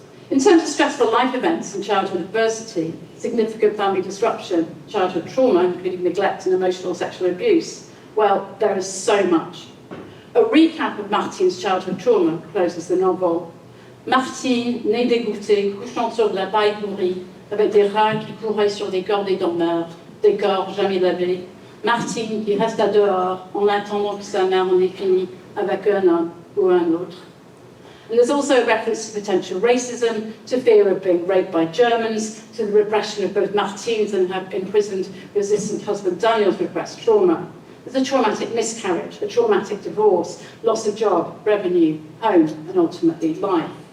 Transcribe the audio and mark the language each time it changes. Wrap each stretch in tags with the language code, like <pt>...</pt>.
<en>In terms of stressful life events and childhood adversity, significant family disruption, childhood trauma, including neglect and emotional sexual abuse, well, there is so much. A recap of Martine's childhood trauma closes the novel.</en> <fr>Martine, née dégoûtée, couchant sur de la paille pourrie, avec des rats qui couraient sur des corps des dormeurs, des corps jamais lavés. Martine qui resta dehors en attendant que sa mère en ait fini avec un homme ou un autre.</fr> <en>And there's also a reference to potential racism, to fear of being raped by Germans, to the repression of both Martine's and her imprisoned resistant husband Daniel's repressed trauma. There's a traumatic miscarriage, a traumatic divorce, loss of job, revenue, home, and ultimately life.</en>